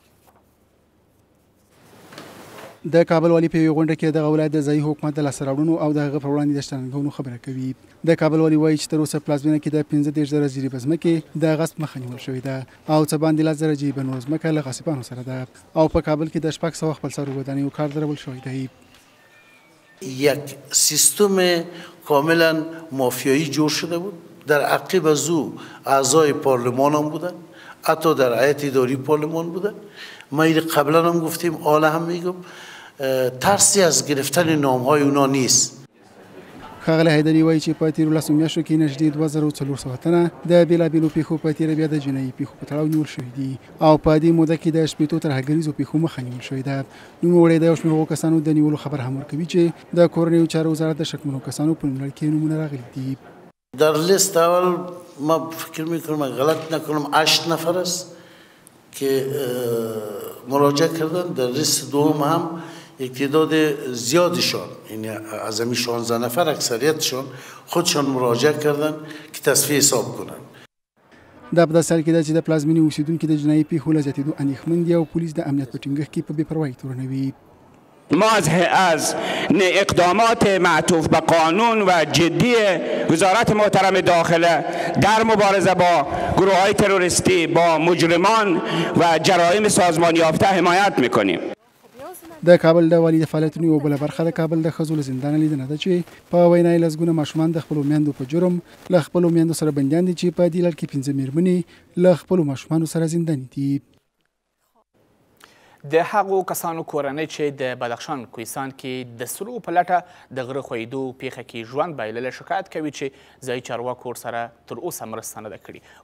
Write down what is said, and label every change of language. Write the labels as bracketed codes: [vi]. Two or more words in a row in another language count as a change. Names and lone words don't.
[ps] د کابل والي په یوه غونډه کې دغه ولایت د ځایي حکومت د لاسته راوړنو او د هغه پر وړاندې د شتمنیو خبره کوي. د کابل والي وایي چې تر اوسه پلازمینه کې د 15,000 جریبه ځمکې د غصب مخه نیول شوې ده او څه باندې 10,000 جریبه نور ځمکه له غاصبانو سره ده او په کابل کې د 600 خپلسرو ودانیو کار درول شوی دی. [fa] یک سیستم کاملا مافیایی جور شده بود. در عقب از او اعضای پارلمان هم بودن، حتی در هیئت اداری پارلمان بودن. ما این قبلا هم گفتیم، حالا هم میگم ترسی از گرفتن نام‌های اونا نیست. [ps] ښاغلی حیدري وایي چې په تېرو 10 میاشتو کې نږدې 2400 تنه د بېلابېلو پیښو په تېره بیا د جنایي پیښو په تړاو نیول شوي دي او په دې موده کې د 80 ترهګریزو پیښو مخه نیول شوې ده. نوموړی د یو شمېر هغو کسانو د نیولو خبر هم ورکوي چې د کورنیو چارو وزارت د شکمنو کسانو په نوملړ کې نومونه راغلي دي. [fa] در لیست اول ما فکر میکنم غلط نکنم 8 نفر است که مراجعه کردن. در لیست دوم هم یک تعداد زیادشان، یعنی از همین 16 نفر اکثریتشان خودشان مراجعه کردن که تصفیه حساب کنن. [ps] دا په داسې حال کې ده چې د پلازمینې اوسیدونکي د جنایي پیښو له زیاتېدو اندېښمن دي او پولیس د امنیت په ټینګښت کې په بې پروایي تورنوي. [fa] ما از اقدامات معطوف به قانون و جدی وزارت محترم داخله در مبارزه با گروه‌های تروریستی، با مجرمان و جرایم سازمان یافته حمایت می‌کنیم. [ps] د کابل د والي د فعالیتونو یوه بله برخه د کابل د ښځو له زندانه لیدنه ده چې په وینا یې لسګونه ماشومان د خپلو میندو په جرم له خپلو میندو سره بندیان دي چې په دې لړ کې 15 مېرمنې له خپلو ماشومانو سره زنداني دي. د هغو کسانو کورنۍ چې د بدخشان کوهستان کې د سرو په لټه د غره خویدو پیښه کې ژوند بایلله شکایت کوي چې ځایي چارواکو ورسره تر اوسه مرسته نه ده کړې.